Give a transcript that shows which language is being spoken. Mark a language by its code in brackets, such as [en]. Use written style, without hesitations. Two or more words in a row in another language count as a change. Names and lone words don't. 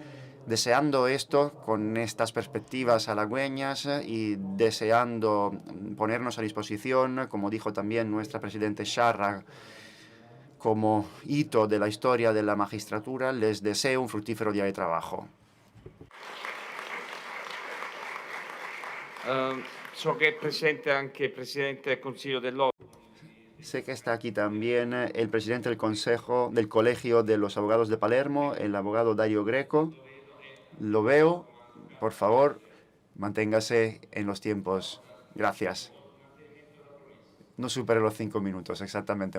[es] Deseando esto, con estas perspectivas halagüeñas y deseando ponernos a disposición, como dijo también nuestra presidenta Sciarra, como hito de la historia de la magistratura, les deseo un fructífero día de trabajo. [it] So che è presente anche il Presidente del Consiglio dell'Ordine. [es] Sé que está aquí también el presidente del Colegio de los Abogados de Palermo, el abogado Dario Greco. Lo veo. Por favor, manténgase en los tiempos. Gracias. No supere los 5 minutos, exactamente.